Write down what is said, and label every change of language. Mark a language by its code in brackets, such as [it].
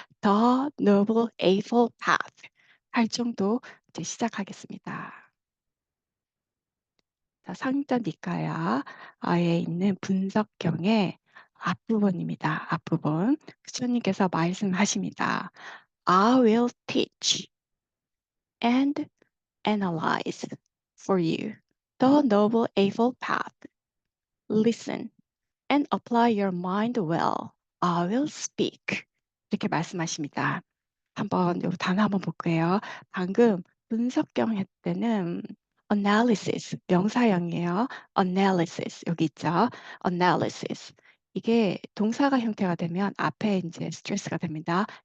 [en] The Noble Eightfold Path. [ko] 팔중도 이제 시작하겠습니다. 자, 상입단 니까야에 있는 분석경의 앞부분입니다. 앞부분. 부처님께서 말씀하십니다. [en] I will teach and analyze for you the Noble Eightfold Path. Listen and apply your mind well. I will speak. [ko] 이렇게 말씀하십니다. 한번 요 단어 한번 볼게요. 방금 분석경 할 때는 analysis 명사형이에요. analysis 여기 있죠. analysis 이게 동사가 형태가 되면 앞에 이제 스트레스가 됩니다.